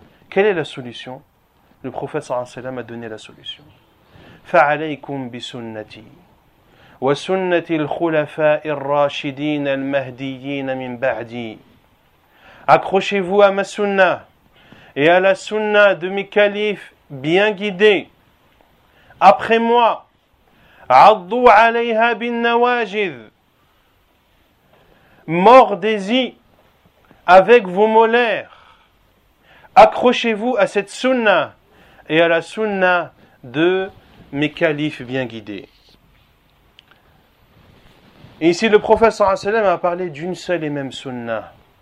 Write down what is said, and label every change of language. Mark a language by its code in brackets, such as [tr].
[fr] Quelle est la solution? Le prophète sallallahu alayhi wa sallam a donné la solution. [ar] فَعَلَيْكُمْ بِسُنَّتِي وَسُنَّةِ الْخُلَفَاءِ الرَّاشِدِينَ الْمَهْدِيِّينَ مِنْ بَعْدِي. [fr] Accrochez-vous à ma sunna et à la sunna de mes califes bien guidés. Après moi, [ar] عَضُّوا عَلَيْهَا بِالنَّوَاجِذِ. [fr] Mordez-y avec vos molaires. Accrochez-vous à cette sunna et à la sunna de mes califes bien guidés. Et ici, le prophète sallallahu alayhi wa sallam a parlé d'une seule et même sunna.